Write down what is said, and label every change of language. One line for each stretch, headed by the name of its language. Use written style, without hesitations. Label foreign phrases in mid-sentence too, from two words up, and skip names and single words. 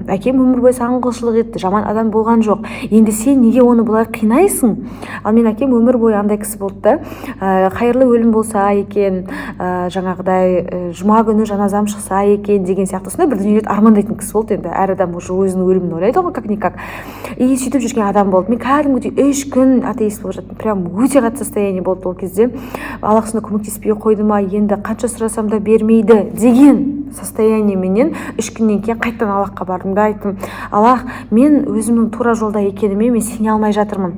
Kazakh: Әкем өмір бойы саған құлшылық етті, жаман адам болған жоқ. Енді сен неге оны былай қинайсың? Ал мен әкем өмір бойы андай кісі болды да, қайырлы өлім болса екен, жаңағыдай жұма күні жаназам шықса екен деген сияқты сондай бір дүниелерді армандайтын кісі болды. Енді әр адам уже өзінің өлімін ойлайды ғой, как-никак. И сөйтіп жүрген адам болды. Мен кәдімгідей 3 күн атеист болып жаттым. Прям өте қатты состояние болды ол кезде. Аллах сонда көмектеспей қойды ма, енді қанша сұрасам да бермейді деген состояние менен 3 күннен кейін қайтадан Аллахқа бардым да айттым: Аллах, мен өзімнің тура жолда екеніме мен сене алмай жатырмын.